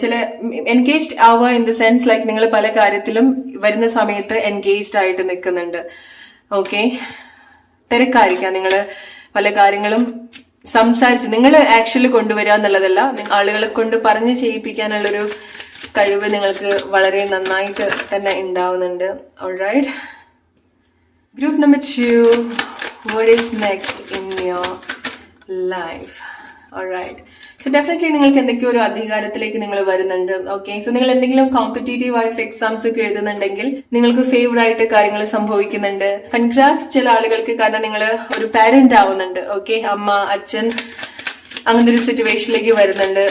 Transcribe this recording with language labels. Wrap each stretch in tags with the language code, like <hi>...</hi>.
<ml>ചില എൻഗേജ്ഡ് ആവുക</ml> <en>in the sense like</en> <ml>നിങ്ങൾ പല കാര്യത്തിലും വരുന്ന സമയത്ത് എൻഗേജ്ഡ് ആയിട്ട് നിൽക്കുന്നുണ്ട്. ഓക്കെ, തിരക്കായിരിക്കാം. നിങ്ങൾ പല കാര്യങ്ങളും സംസാരിച്ച് നിങ്ങൾ ആക്ച്വലി കൊണ്ടുവരിക എന്നുള്ളതല്ല, ആളുകളെ കൊണ്ട് പറഞ്ഞ് ചെയ്യിപ്പിക്കാനുള്ളൊരു കഴിവ് നിങ്ങൾക്ക് വളരെ നന്നായിട്ട് തന്നെ ഉണ്ടാവുന്നുണ്ട്.</ml> <en>Alright, group number 2, what is next in your life?</en> <ml>Alright, so definitely നിങ്ങൾക്ക് എന്തൊക്കെയോ ഒരു അധികാരത്തിലേക്ക് നിങ്ങൾ വരുന്നുണ്ട്. ഓക്കെ, സോ നിങ്ങൾ എന്തെങ്കിലും കോമ്പറ്റേറ്റീവ് ആയിട്ടുള്ള എക്സാംസ് ഒക്കെ എഴുതുന്നുണ്ടെങ്കിൽ നിങ്ങൾക്ക് ഫേവർ ആയിട്ട് കാര്യങ്ങൾ സംഭവിക്കുന്നുണ്ട്. കൺഗ്രാറ്റ്സ് ചില ആളുകൾക്ക്, കാരണം നിങ്ങൾ ഒരു പാരന്റ് ആവുന്നുണ്ട്. ഓക്കെ, അമ്മ, അച്ഛൻ, അങ്ങനത്തെ ഒരു സിറ്റുവേഷനിലേക്ക് വരുന്നുണ്ട്.</ml>